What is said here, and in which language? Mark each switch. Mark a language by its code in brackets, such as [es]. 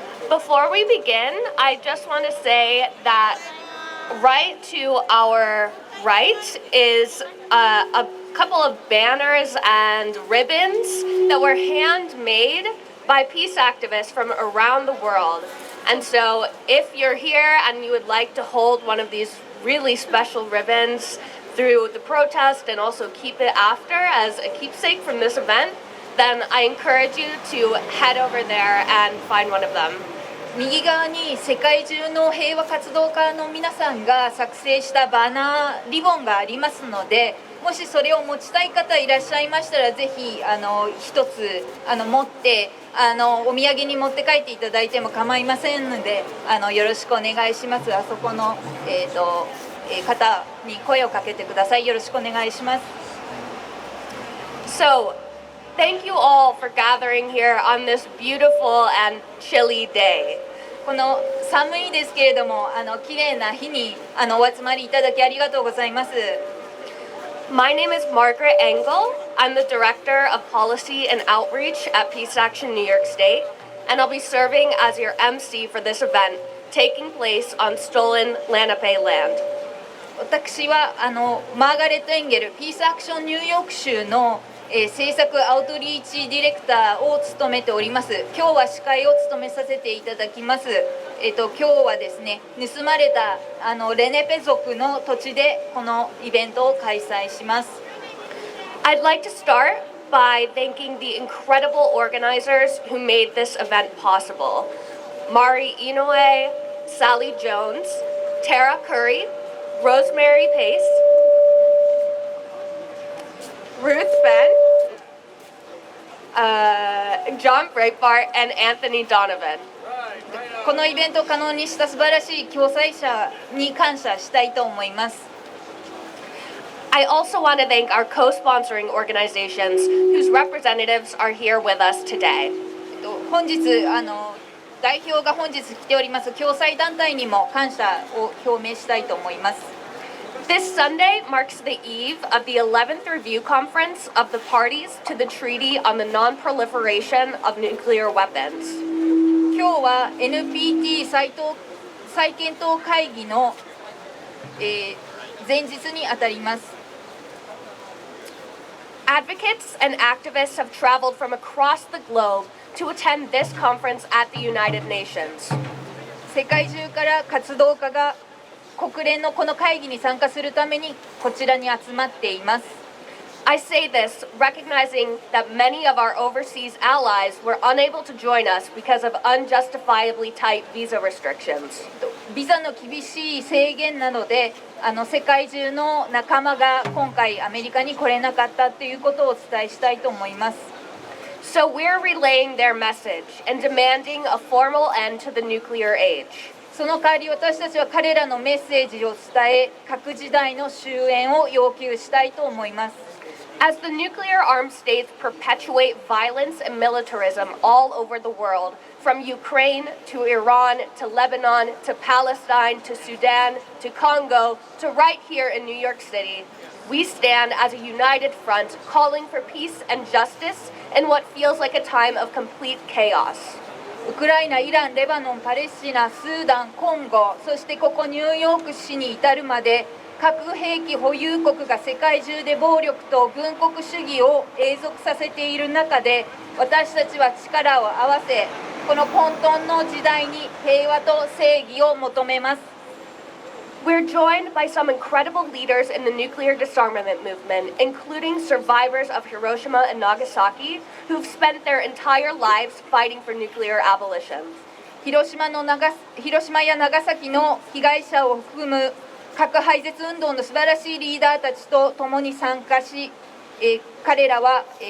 [en] Before we begin, I just want to say that right to our right is a couple of banners and ribbons that were handmade by peace activists from around the world. And so if you're here and you would like to hold one of these really special ribbons through the protest and also keep it after as a keepsake from this event, then I encourage you to head over there and find one of them. [ja] 右側に世界中の平和活動家の皆さんが作成したバナー、リボンがありますので、もしそれを持ちたい方いらっしゃいましたら、ぜひ一つ持ってお土産に持って帰っていただいても構いませんので、よろしくお願いします。あそこの、方に声をかけてください。よろしくお願いします。 [en] So, thank you all for gathering here on this beautiful and chilly day. [ja] この寒いですけれども綺麗な日にお集まりいただきありがとうございます。 [en] My name is Margaret Engel. I'm the Director of Policy and Outreach at Peace Action New York State, and I'll be serving as your MC for this event taking place on stolen Lenape land. [ja] 私はマーガレット・エンゲルピースアクションニューヨーク州の、政策アウトリーチディレクターを務めております。今日は司会を務めさせていただきます。今日はですね、盗まれたレネペ族の土地でこのイベントを開催します。 [en] I'd like to start by thanking the incredible organizers who made this event possible. Mari Inoue, Sally Jones, Tara Curry, Rosemary Pace, Ruth Ben, John Breitbart, and Anthony Donovan. [ja] このイベントを可能にした素晴らしい共催者に感謝したいと思います。 [en] I also want to thank our co-sponsoring organizations whose representatives are here with us today. [ja] 本日代表が本日来ております共催団体にも感謝を表明したいと思います。 [en] This Sunday marks the eve of the 11th Review Conference of the parties to the Treaty on the Non-Proliferation of Nuclear Weapons. [ja] 今日は NPT 再検討会議の、前日にあたります。 [en] Advocates and activists have traveled from across the globe to attend this conference at the United Nations. [ja] 世界中から活動家が国連のこの会議に参加するためにこちらに集まっています。 [en] I say this recognizing that many of our overseas allies were unable to join us because of unjustifiably tight visa restrictions. [ja] ビザの厳しい制限などで世界中の仲間が今回アメリカに来れなかったということをお伝えしたいと思います。 [en] So we're relaying their message and demanding a formal end to the nuclear age. [ja] その代わり私たちは彼らのメッセージを伝え、核時代の終焉を要求したいと思います。 [en] As the nuclear armed states perpetuate violence and militarism all over the world, from Ukraine to Iran to Lebanon to Palestine to Sudan to Congo to right here in New York City, we stand as a united front calling for peace and justice in what feels like a time of complete chaos. [ja] ウクライナ、イラン、レバノン、パレスチナ、スーダン、コンゴ、そしてここニューヨーク市に至るまで核兵器保有国が世界中で暴力と軍国主義を永続させている中で、私たちは力を合わせ、この混沌の時代に平和と正義を求めます。 [en] We're joined by some incredible leaders in the nuclear disarmament movement, including survivors of Hiroshima and Nagasaki, who've spent their entire lives fighting for nuclear abolition. [ja] 広島や長崎の被害者を含む核廃絶運動の素晴らしいリーダーたちと共に参加し、彼らは